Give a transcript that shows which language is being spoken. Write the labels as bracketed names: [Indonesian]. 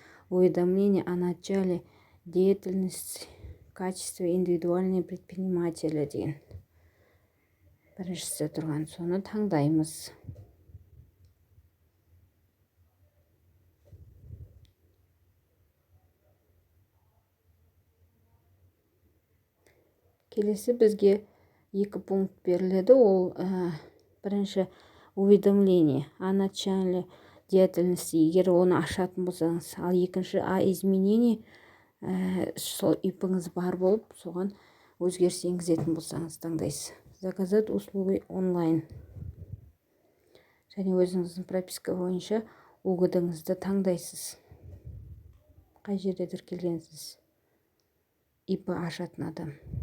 [Russian] Уведомление о начале деятельности в качестве индивидуального предпринимателя деген. [Kazakh] Біріншісі тұрған, соны таңдаймыз. Келесі бізге екі пункт беріледі. Ол бірінші [Russian] уведомление о начале деятельности, [Kazakh] егер оны ашатын болсаңыз, ал екінші о изменении, сол ИП-ңыз бар болып, соған өзгеріс енгізетін болсаңыз таңдайсыз. Заказать услуги онлайн. Және өзіңіздің прописка бойынша УГД-ңызды таңдайсыз. Қай жерде тіркелгенсіз? ИП ашатын адам.